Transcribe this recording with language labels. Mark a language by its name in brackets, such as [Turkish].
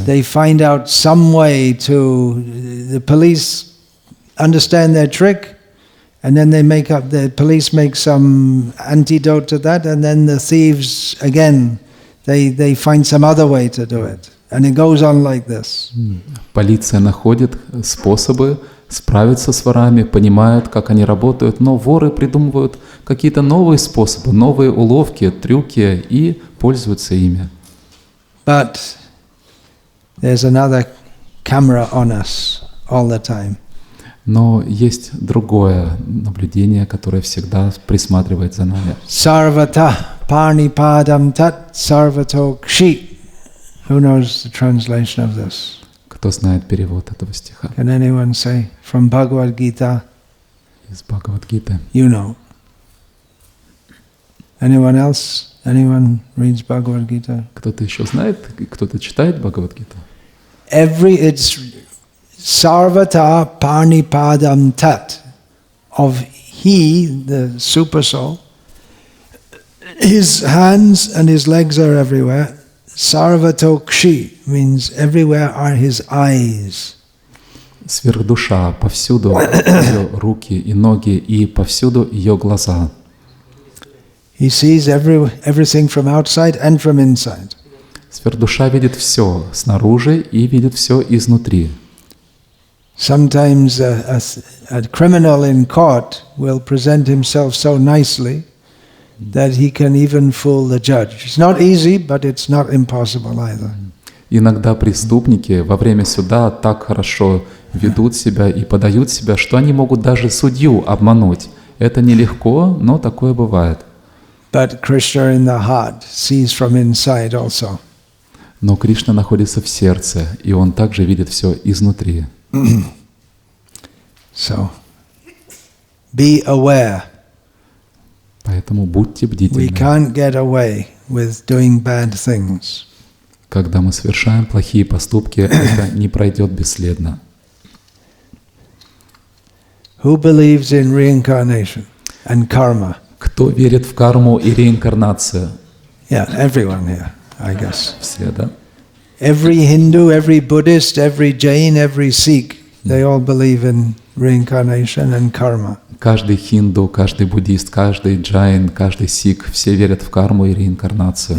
[English] They find out some way to, the police understand their trick, and then the police make some antidote to that, and then the thieves, again, they find some other way to do it. And it goes on like this. [Russian] Полиция находит способы справиться с ворами, понимают, как они работают, но воры придумывают какие-то новые способы, новые уловки, трюки и пользуются ими. [English] But there's another camera on us all the time. [Russian] Но есть другое наблюдение, которое всегда присматривает за нами. [Sanskrit] Sarvata parnipadam tat sarvato kshi. [English] Who knows the translation of this? [Russian] Кто знает перевод этого стиха? [English] Can anyone say from Bhagavad Gita? [Russian] Из Бхагавад-гиты. [English] You know. Anyone else? Anyone reads Bhagavad Gita? [Russian] Кто-то еще знает? Кто-то читает Бхагавад-гиту? [English] It's [Sanskrit] sarvata parnipadam tat, [English] of he, the super soul. His hands and his legs are everywhere. [Sanskrit] Sarvato kshi [English] means everywhere are his eyes. [Russian] Сверхдуша, повсюду ее руки и ноги, и повсюду ее глаза. [English] He sees everything from outside and from inside. [Russian] Сверхдуша видит все снаружи и видит все изнутри. [English] Sometimes a criminal in court will present himself so nicely that he can even fool the judge. It's not easy, but it's not impossible either. [Russian] Иногда преступники во время суда так хорошо ведут себя и подают себя, что они могут даже судью обмануть. Это нелегко, но такое бывает. [English] But Krishna in the heart sees from inside also. [Russian] Но Кришна находится в сердце, и Он также видит все изнутри. [English] So, be aware. [Russian] Поэтому будьте [English] We [Russian] бдительны. [English] can't get away with doing bad things. [Russian] Когда мы совершаем плохие поступки, это не пройдет бесследно. [English] Who believes in reincarnation and karma? [Russian] Кто верит в карму и реинкарнацию? [English] Yeah, everyone here, I guess. [Russian] Все, да? [English] Every Hindu, every Buddhist, every Jain, every Sikh, they all believe in reincarnation and karma. [Russian] Каждый хинду, каждый буддист, каждый джайн, каждый сикх, все верят в карму и реинкарнацию.